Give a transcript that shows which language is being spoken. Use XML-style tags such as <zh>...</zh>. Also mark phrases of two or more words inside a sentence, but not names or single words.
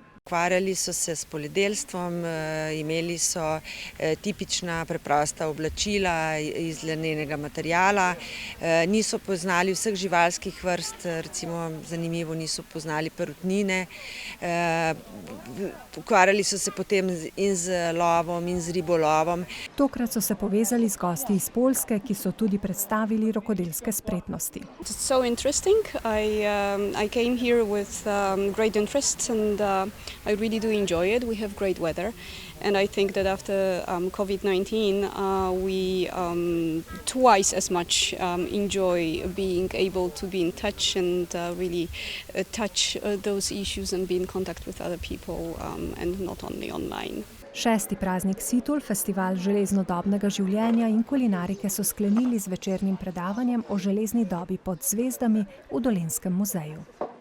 <sl>Ukvarjali so se s poljedelstvom, imeli so tipična preprosta oblačila iz lanenega materiala, niso poznali vseh živalskih vrst, recimo zanimivo niso poznali perutnine, ukvarjali so se potem in z lovom in z ribolovom. Tokrat so se povezali z gosti iz Poljske, ki so tudi predstavili rokodelske spretnosti.</sl> <en>It's so interesting. I came here with great interest and I really do enjoy it. We have great weather, and I think that after COVID-19, we twice as much enjoy being able to be in touch and really touch those issues and be in contact with other people and not only online. 6.</en> <sl>praznik Situl, festival železnodobnega življenja in kulinarike so sklenili z večernim predavanjem o železni dobi pod zvezdami v Dolenjskem muzeju.</sl>